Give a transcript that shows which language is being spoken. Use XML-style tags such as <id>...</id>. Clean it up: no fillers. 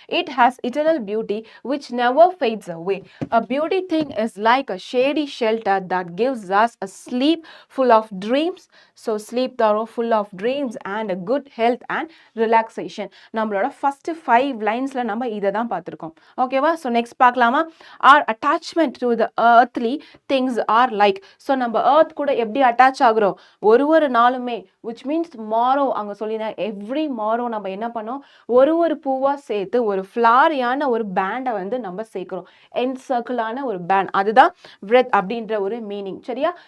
<en>it has eternal beauty which never fades away. a beauty thing is like a shady shelter that gives us a sleep full of dreams. so sleep thorough full of dreams and a good health and relaxation.</en> <ta>நம்மளோட first 5 லைன்ஸ்ல நம்ம இதை தான் பார்த்துருக்கோம். ஓகேவா? So next பார்க்கலாமா?</ta> <en>our attachment to the earthly things are like.</en> <ta>So நம்ம earth கூட எப்படி அட்டாச் ஆகுறோம், ஒரு நாளுமே, which means tomorrow, அங்கே சொல்லினா எவ்ரி மாரோ நம்ம என்ன பண்ணோம், ஒரு பூவாக சேர்த்து ஒரு ஃப்ளாரியான ஒரு பேண்டை வந்து நம்ம சேர்க்குறோம். என்சர்க்கிளான ஒரு பேண்ட், அதுதான் விரெத் அப்படின்ற ஒரு மீனிங். சரியா?</ta>